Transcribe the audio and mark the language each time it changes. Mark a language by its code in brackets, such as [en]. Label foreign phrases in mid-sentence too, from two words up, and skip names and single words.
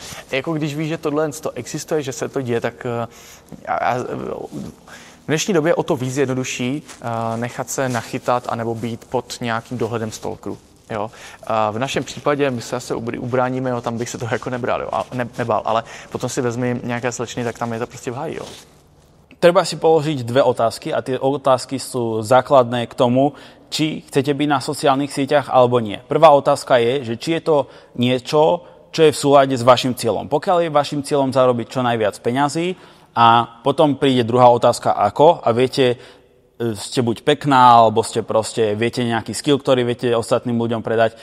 [cs] Jako když víš, že tohle to existuje, že se to děje, tak v dnešní době je o to víc jednodušší nechat se nachytat anebo být pod nějakým dohledem stalkerů. Jo. V našem případě my se asi ubráníme, jo, tam bych se toho jako nebral, jo, nebál, ale potom si vezmi nějaké slečny, tak tam je to prostě v háji. Jo. [sk] Treba si položiť 2 otázky a tie otázky sú základné k tomu, či chcete byť na sociálnych sieťach alebo nie. Prvá otázka je, že či je to niečo, čo je v súlade s vašim cieľom. Pokiaľ je vašim cieľom zarobiť čo najviac peňazí, a potom príde druhá otázka ako a viete, ste buď pekná, alebo ste proste, viete nejaký skill, ktorý viete ostatným ľuďom predať.